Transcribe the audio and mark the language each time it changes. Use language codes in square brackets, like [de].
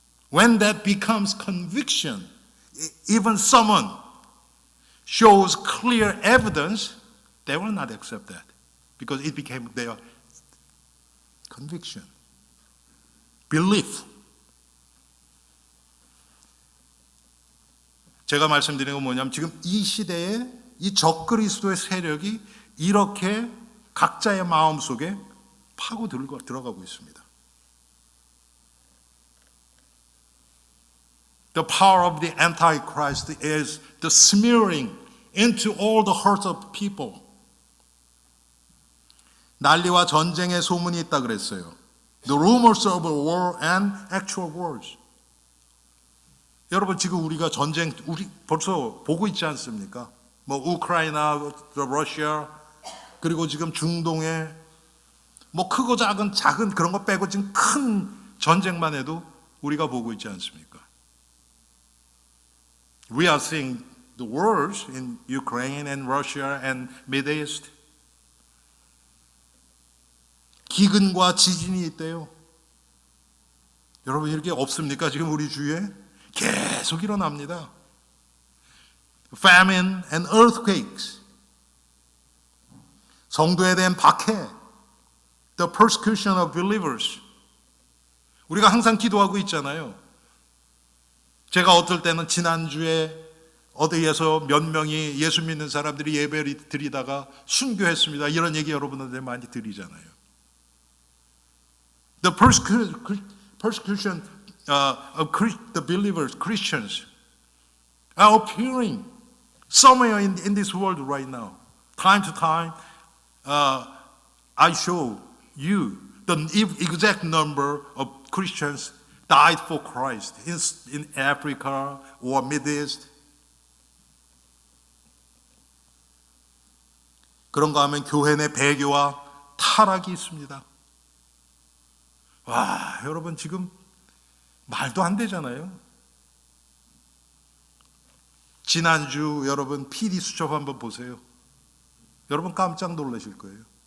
[en] When that becomes conviction, even someone shows clear evidence, they will not accept that because it became their conviction, belief. [ko] 제가 말씀드리는 건 뭐냐면 지금 이 시대에 이 적그리스도의 세력이 이렇게 각자의 마음속에 파고 들어가고 있습니다. [en] The power of the Antichrist is the smearing into all the hearts of people. [ko] 난리와 전쟁의 소문이 있다 그랬어요. [en] The rumors of a war and actual wars. [ko] 여러분 지금 우리가 전쟁 우리 벌써 보고 있지 않습니까? 뭐 우크라이나, 러시아, 그리고 지금 중동에 뭐 크고 작은 그런 거 빼고 지금 큰 전쟁만 해도 우리가 보고 있지 않습니까? [en] We are seeing the wars in Ukraine and Russia and Middle East. [ko] 기근과 지진이 있대요. 여러분 이렇게 없습니까? 지금 우리 주위에 계속 일어납니다. [en] Famine and earthquakes. [ko] 성도에 대한 박해. [en] The persecution of believers. [ko] 우리가 항상 기도하고 있잖아요. 제가 어떨 때는 지난주에 어디에서 몇 명이 예수 믿는 사람들이 예배를 드리다가 순교했습니다. 이런 얘기 여러분한테 많이 드리잖아요. [en] The persecution of the believers, Christians, are appearing somewhere in this world right now. Time to time, I show you the exact number of Christians died for Christ in Africa or Middle East. [ko] 그런가 하면 교회 내 배교와 타락이 있습니다. 와, 여러분 지금 말도 안 되잖아요. 지난주 여러분 PD 수첩 한번 보세요. 여러분 깜짝 놀라실 거예요.